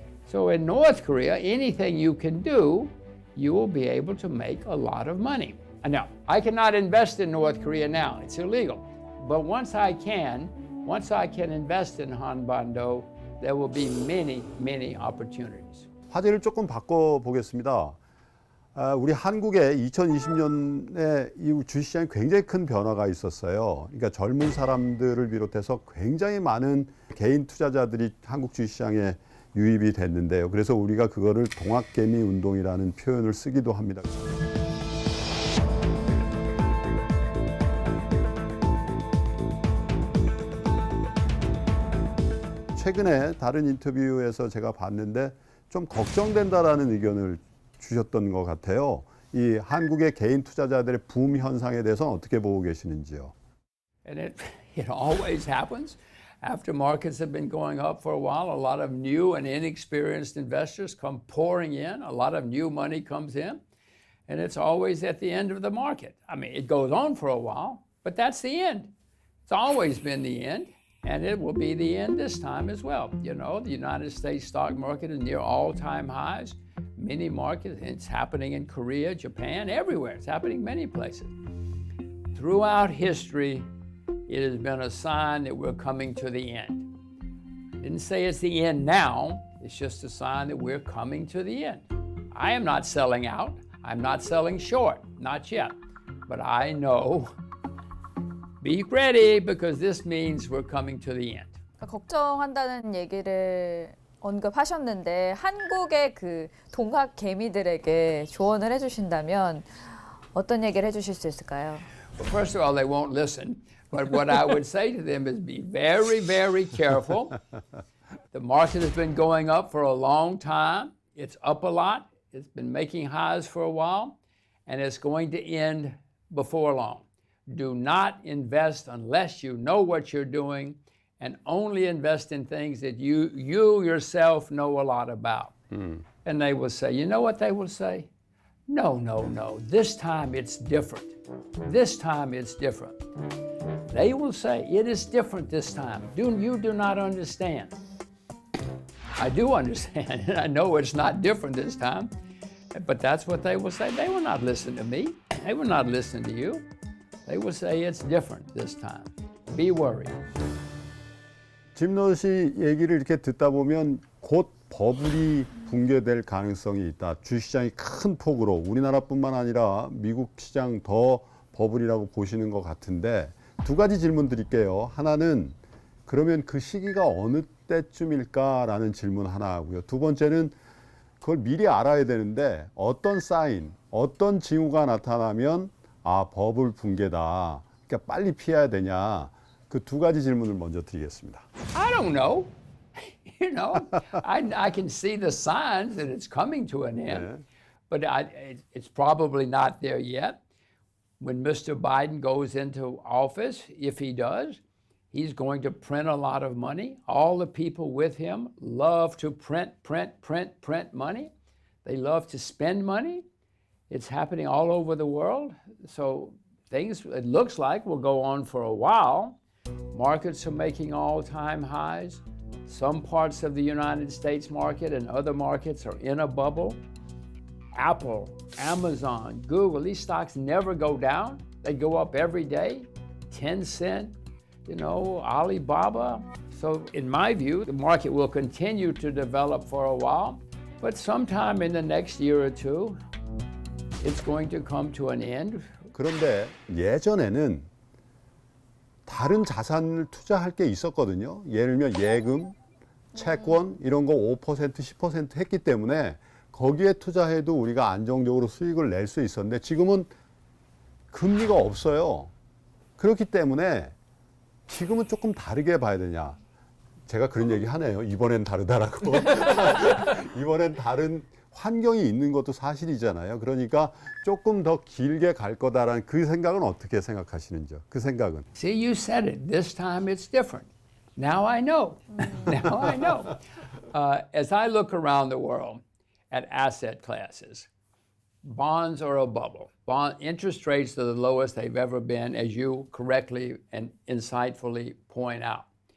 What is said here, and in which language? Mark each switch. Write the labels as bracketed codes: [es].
[en] So in North Korea, anything you can do, you will be able to make a lot of money. And now, I cannot invest in North Korea now, it's illegal. But once I can invest in Hanbando, there will be many, many opportunities. [ko] 화제를 조금 바꿔보겠습니다. 우리 한국의 2020년에 이 주식시장에 굉장히 큰 변화가 있었어요. 그러니까 젊은 사람들을 비롯해서 굉장히 많은 개인 투자자들이 한국 주식시장에 유입이 됐는데요. 그래서 우리가 그거를 동학개미 운동이라는 표현을 쓰기도 합니다. 최근에 다른 인터뷰에서 제가 봤는데 좀 걱정된다라는 의견을 주셨던 것 같아요. 이 한국의 개인 투자자들의 붐 현상에 대해서 어떻게 보고 계시는지요? [en] And it always happens. After markets have been going up for a while, a lot of new and inexperienced investors come pouring in. A lot of new money comes in. And it's always at the end of the market. I mean, it goes on for a while, but that's the end. It's always been the end. And it will be the end this time as well. You know, the United States stock market is near all-time highs. Many markets, it's happening in Korea, Japan, everywhere. It's happening many places. Throughout history, it has been a sign that we're coming to the end. Didn't say it's the end now, it's just a sign that we're coming to the end. I am not selling out, I'm not selling short, not yet. But I know, be ready because this means we're coming to the end. [ko] 걱정한다는 얘기를 언급하셨는데 한국의 그 동학 개미들에게 조언을 해주신다면 어떤 얘기를 해주실 수 있을까요? [en] Well, first of all, they won't listen. But what I would say to them is be very, very careful. The market has been going up for a long time. It's up a lot. It's been making highs for a while. And it's going to end before long. Do not invest unless you know what you're doing, and only invest in things that you yourself know a lot about. And they will say, you know what they will say? No, this time it's different. This time it's different. They will say, it is different this time. You do not understand. I do understand, and I know it's not different this time, but that's what they will say. They will not listen to me. They will not listen to you. They will say it's different this time. Be worried. [ko] 짐 로저스 얘기를 이렇게 듣다 보면 곧 버블이 붕괴될 가능성이 있다. 주식시장이 큰 폭으로 우리나라뿐만 아니라 미국 시장 더 버블이라고 보시는 것 같은데 두 가지 질문 드릴게요. 하나는 그러면 그 시기가 어느 때쯤일까라는 질문 하나 하고요. 두 번째는 그걸 미리 알아야 되는데 어떤 사인, 어떤 징후가 나타나면 아, 버블 붕괴다. 그러니까 빨리 피해야 되냐. 그 두 가지 질문을 먼저 드리겠습니다. [en] I don't know. You know, I can see the signs that it's coming to an end, but it's probably not there yet. When Mr. Biden goes into office, if he does, he's going to print a lot of money. All the people with him love to print money. They love to spend money. It's happening all over the world. So things, it looks like, will go on for a while. Markets are making all-time highs. Some parts of the United States market and other markets are in a bubble. Apple, Amazon, Google, these stocks never go down. They go up every day. Tencent, you know, Alibaba. So in my view, the market will continue to develop for a while, but sometime in the next year or two, it's going to come to an end. [ko] 그런데 예전에는 다른 자산을 투자할 게 있었거든요. 예를 들면 예금, 채권 이런 거 5%, 10% 했기 때문에 거기에 투자해도 우리가 안정적으로 수익을 낼 수 있었는데 지금은 금리가 없어요. 그렇기 때문에 지금은 조금 다르게 봐야 되냐. 제가 그런 얘기 하네요. 이번엔 다르다라고. 이번엔 다른 환경이 있는 것도 사실이잖아요. 그러니까 조금 더 길게 갈 거다라는 그 생각은 어떻게 생각하시는지요? 그 생각은. [en] See, you said it. This time it's different. Now I know. Now I know. As I look around the world at asset classes, bonds are a bubble. Bond interest rates are the lowest they've ever been, as you correctly and insightfully point out.